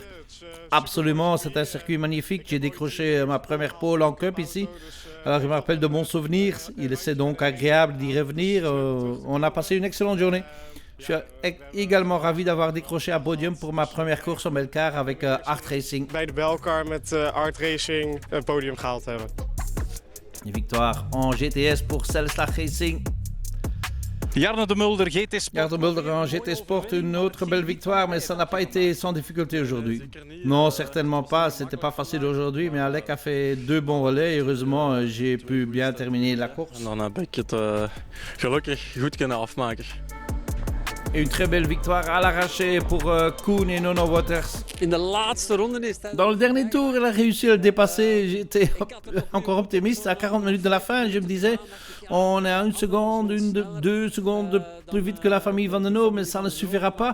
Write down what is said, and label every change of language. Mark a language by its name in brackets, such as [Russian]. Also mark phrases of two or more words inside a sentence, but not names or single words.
[French] Absolument, c'est un circuit magnifique. J'ai décroché ma première pole en Cup ici. Alors, je me rappelle de bons souvenirs. C'est donc agréable d'y revenir. On a passé une excellente journée. Je suis également ravi d'avoir décroché un podium pour ma première course au Belcar avec Art Racing. [Dutch] Bij de Belcar met Art Racing een podium gehaald hebben. [French] Une victoire en GTS pour Selslag Racing. Jarno de Mulder, GT Sport. Jarno de Mulder en GT Sport, une autre belle victoire, mais ça n'a pas été sans difficulté aujourd'hui. Non, certainement pas, c'était pas facile aujourd'hui, mais Alec a fait 2 bons relais et heureusement j'ai pu bien terminer la course. [Dutch] Dan heb ik het gelukkig goed kunnen afmaken. [French] Et une très belle victoire à l'arraché pour Koen et Nono Waters. Dans le dernier tour, il a réussi à le dépasser. J'étais encore optimiste. À 40 minutes de la fin, je me disais, on est à 1 seconde, 2 secondes plus vite que la famille Vandenhove, mais ça ne suffira pas.